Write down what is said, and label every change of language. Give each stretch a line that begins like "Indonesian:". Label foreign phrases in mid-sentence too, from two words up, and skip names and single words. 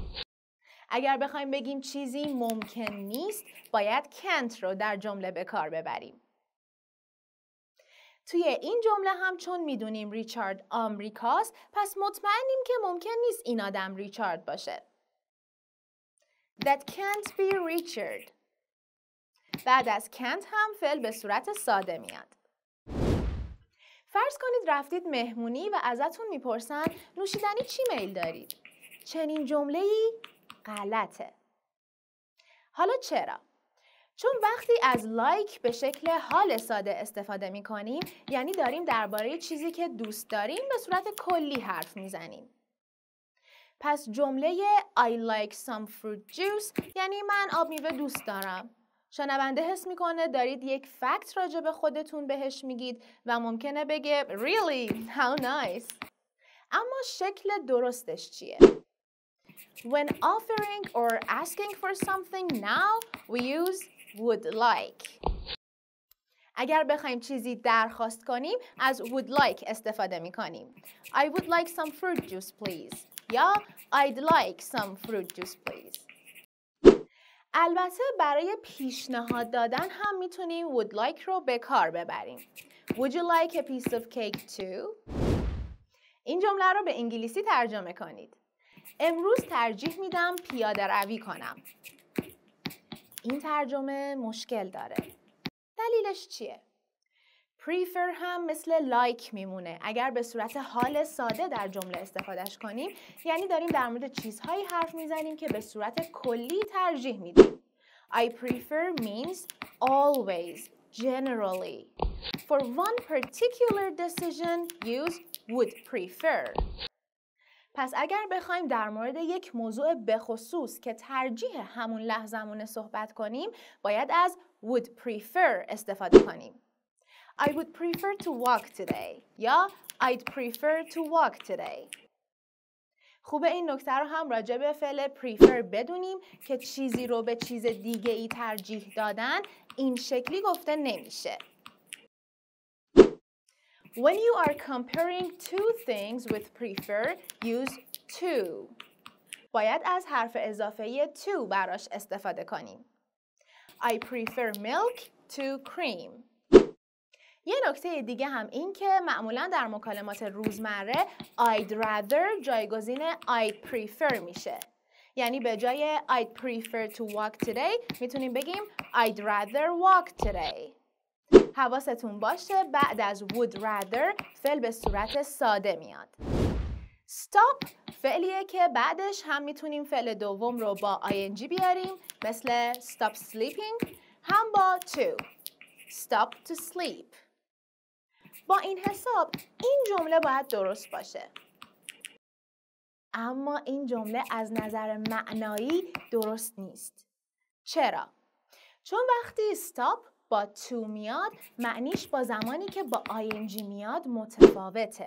Persian: اگر بخوایم بگیم چیزی ممکن نیست، باید can't رو در جمله به کار ببریم. توی این جمله هم چون میدونیم ریچارد آمریکاست، پس مطمئنیم که ممکن نیست این آدم ریچارد باشه.
English: That can't be Richard.
Persian: بعد از can't هم فعل به صورت ساده میاد. فرض کنید رفتید مهمونی و ازتون میپرسن نوشیدنی چی میل دارید؟ چنین جمله‌ای غلطه. حالا چرا؟ چون وقتی از like به شکل حال ساده استفاده میکنیم یعنی داریم درباره چیزی که دوست داریم به صورت کلی حرف میزنیم. پس جمله
English: I like some fruit juice
Persian: یعنی من آب میوه دوست دارم. شنونده حس میکنه دارید یک فکت راجع به خودتون بهش میگید و ممکنه بگه Really?
English: How nice.
Persian: اما شکل درستش چیه؟
English: When offering or asking for something now, we use would like.
Persian: اگر بخوایم چیزی درخواست کنیم از
English: would like
Persian: استفاده میکنیم.
English: I would like some fruit juice please. یا I'd like some fruit juice please.
Persian: البته برای پیشنهاد دادن هم میتونیم
English: would like
Persian: رو به کار ببریم.
English: Would you like a piece of cake too?
Persian: این جمله رو به انگلیسی ترجمه کنید. امروز ترجیح میدم پیاده روی کنم. این ترجمه مشکل داره. دلیلش چیه؟ prefer هم مثل like میمونه. اگر به صورت حال ساده در جمله استفادهش کنیم یعنی داریم در مورد چیزهایی حرف میزنیم که به صورت کلی ترجیح میدیم.
English: I prefer means always, generally. For one particular decision, use would prefer.
Persian: پس اگر بخوایم در مورد یک موضوع بخصوص که ترجیح همون لحظمونه صحبت کنیم باید از
English: would prefer
Persian: استفاده کنیم.
English: I would prefer to walk today یا I'd prefer to walk today.
Persian: خوبه این نکته رو هم راجع به فعل prefer بدونیم که چیزی رو به چیز دیگه ای ترجیح دادن این شکلی گفته نمیشه.
English: When you are comparing two things with prefer, use to.
Persian: باید از حرف اضافه to براش استفاده کنیم.
English: I prefer milk to cream.
Persian: یه نکته دیگه هم این که معمولا در مکالمات روزمره
English: I'd rather
Persian: جایگزین
English: I'd prefer
Persian: میشه. یعنی به جای
English: I'd prefer to walk today
Persian: میتونیم بگیم
English: I'd rather walk today.
Persian: حواستون باشه بعد از
English: would rather
Persian: فعل به صورت ساده میاد. stop فعلیه که بعدش هم میتونیم فعل دوم رو با ing بیاریم مثل
English: stop sleeping،
Persian: هم با
English: to stop to sleep.
Persian: با این حساب این جمله باید درست باشه. اما این جمله از نظر معنایی درست نیست. چرا؟ چون وقتی stop با to میاد معنیش با زمانی که با ing میاد متفاوته.